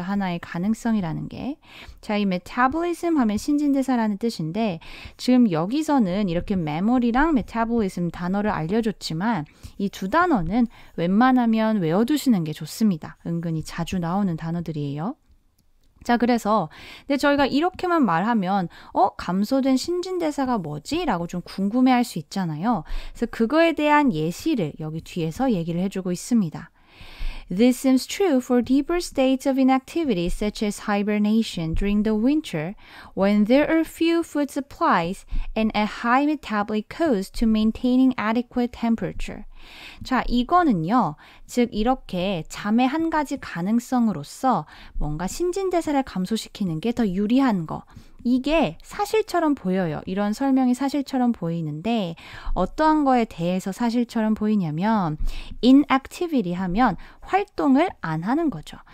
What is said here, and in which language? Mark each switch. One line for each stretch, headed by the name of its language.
Korean: 하나의 가능성이라는 게. 자, 이 metabolism 하면 신진대사라는 뜻인데 지금 여기서는 이렇게 memory랑 metabolism 단어를 알려줬지만 이 두 단어는 웬만하면 외워두시는 게 좋습니다. 은근히 자주 나오는 단어들이에요. 자, 그래서 근데 저희가 이렇게만 말하면 감소된 신진대사가 뭐지? 라고 좀 궁금해할 수 있잖아요. 그래서 그거에 대한 예시를 여기 뒤에서 얘기를 해주고 있습니다.
English: This seems true for deeper states of inactivity such as hibernation during the winter when there are few food supplies and a high metabolic cost to maintaining adequate temperature.
Korean: 자, 이거는요. 즉 이렇게 잠의 한 가지 가능성으로서 뭔가 신진대사를 감소시키는 게 더 유리한 거. 이게 사실처럼 보여요. 이런 설명이 사실처럼 보이는데 어떠한 거에 대해서 사실처럼 보이냐면 inactivity 하면 활동을 안 하는 거죠.